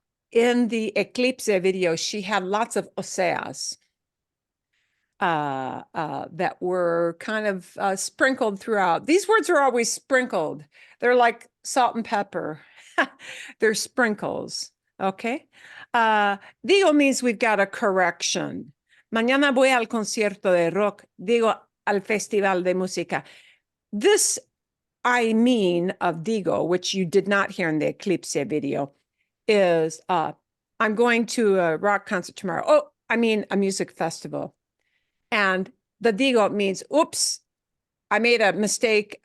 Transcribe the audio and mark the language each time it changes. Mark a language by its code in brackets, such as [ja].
[en] In the Eclipse video, she had lots of Oseas that were kind of sprinkled throughout. These words are always sprinkled. They're like salt and pepper. They're sprinkles, okay? Digo means we've got a correction. [es] Mañana voy al concierto de rock. Digo al festival de música. [en] This I mean of digo, which you did not hear in the Eclipse video, is I'm going to a rock concert tomorrow. Oh, I mean a music festival. And the digo means, oops, I made a mistake.